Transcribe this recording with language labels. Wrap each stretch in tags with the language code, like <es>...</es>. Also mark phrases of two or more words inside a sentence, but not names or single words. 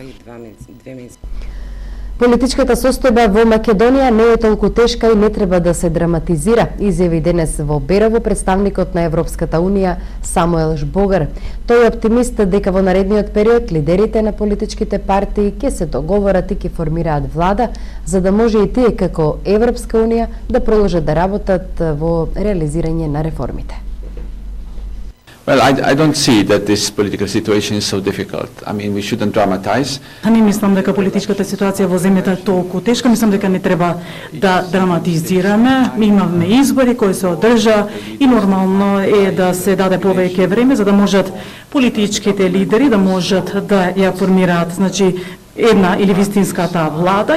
<mk>Политичката состојба во Македонија не е толку тешка и не треба да се драматизира, изјави денес во Берово представникот на Европската Унија Самуел Жбогар. Тој е оптимист дека во наредниот период лидерите на политичките партии ќе се договорат и ќе формираат влада, за да може и тие како Европска Унија да продолжат да работат во реализирање на реформите.</mk> <en>Well, I don't see that this political situation is so difficult. I mean, we shouldn't dramatize.</en> <mk>Не мислам дека политичката ситуација во земјата е толку тешка. Мислам дека не треба да драматизираме. Ми имавме избори кои се одржа и нормално е да се даде повеќе време за да можат политичките лидери да можат да ја формираат, значи, една или вистинската влада.</mk>